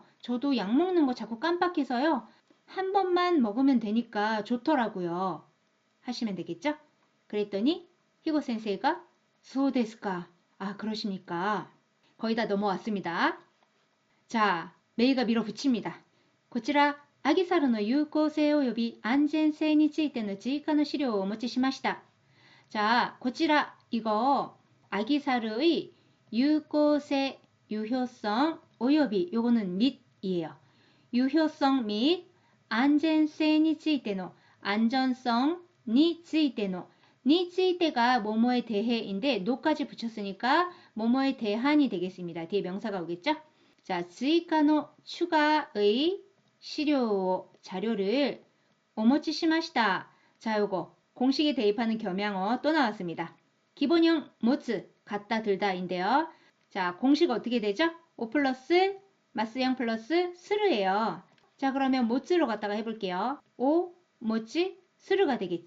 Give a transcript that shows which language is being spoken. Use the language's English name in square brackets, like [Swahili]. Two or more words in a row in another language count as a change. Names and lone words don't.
[Korean] 저도 약 먹는 거 자꾸 깜빡해서요. 한 번만 먹으면 되니까 좋더라고요. 하시면 되겠죠? 그랬더니 [Japanese] ひご先生がそうですか? [Korean] 그러십니까? 거의 다 넘어왔습니다. 자, 메이가 밀어붙입니다. [Japanese] こちら [Korean] 아기사르의 유효성 [Japanese] および安全性についての追加の資料をお持ちしました. [Korean] 자, こちら 이거 아기사르의 유효성, 유효성, および 요거는 및이에요. 유효성 및 안전성 [Japanese] についての [Korean] 안전성 [Japanese] についての [Korean] 니ついて 가 뭐뭐에 대해인데 노까지 붙였으니까 뭐뭐에 대한이 되겠습니다. 뒤에 명사가 오겠죠? 자, [Japanese] 追加の [Korean] 추가의 시료 자료를 [Japanese] お持ちしました. [Korean] 자, 요거 공식에 대입하는 겸양어 또 나왔습니다. 기본형 持つ, 갖다 들다인데요. 자, 공식 어떻게 되죠? 5 플러스 마스형 플러스 스르예요. 자, 그러면 持つ로 갖다가 해볼게요. 5, 持ち, 스르가 되겠죠.